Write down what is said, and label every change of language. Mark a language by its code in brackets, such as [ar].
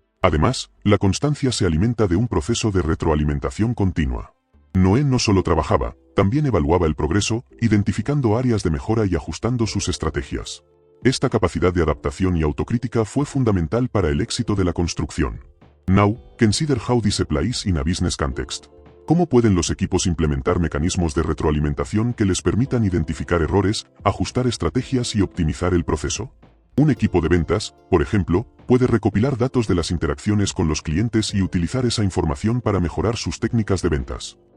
[es] Además, la constancia se alimenta de un proceso de retroalimentación continua. Noé no solo trabajaba, también evaluaba el progreso, identificando áreas de mejora y ajustando sus estrategias. Esta capacidad de adaptación y autocrítica fue fundamental para el éxito de la construcción. [en] Now, consider how this applies in a business context. [es] ¿Cómo pueden los equipos implementar mecanismos de retroalimentación que les permitan identificar errores, ajustar estrategias y optimizar el proceso? Un equipo de ventas, por ejemplo, puede recopilar datos de las interacciones con los clientes y utilizar esa información para mejorar sus técnicas de ventas.